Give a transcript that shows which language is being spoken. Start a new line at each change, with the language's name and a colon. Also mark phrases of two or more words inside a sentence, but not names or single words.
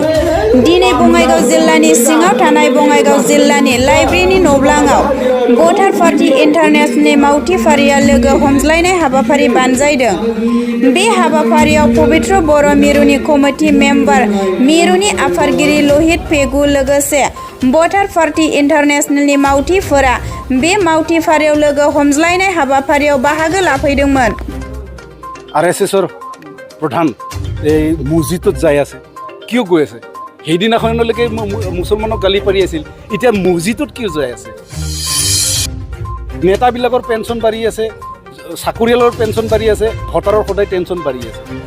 Bodo: दिनै बङाइगाव जिल्लानि सिङाव थानाय बङाइगाव जिल्लानि लाइब्रेरिनि नब्लाङाव भटार पार्टी इन्टारनेशनेलनि मावथि फारिया लोगो हमज्लायनाय हाबाफारि बानजायदों। बे हाबाफारियाव पबित्र बर' मिरुनि कमिटि मेम्बार मिरुनि आफादगिरि लहित पेगु लोगोसे भटार पार्टी इन्टारनेशनेलनि मावथिफोरा बे मावथि फारियाव लोगो हमज्लायनाय हाबाफारियाव बाहागो लाफैदोंमोन।
Assamese: RSSৰ প্ৰধান এই মছজিদত যাই আছে, কিয় গৈ আছে? সেইদিনাখনলৈকে মুছলমানক গালি পাৰি আছিল, এতিয়া মছজিদত কিয় যাই আছে? নেতাবিলাকৰ পেঞ্চন বাঢ়ি আছে, চাকৰিয়ালৰ পেঞ্চন বাঢ়ি আছে, ভোটাৰৰ সদায় টেনচন বাঢ়ি আছে।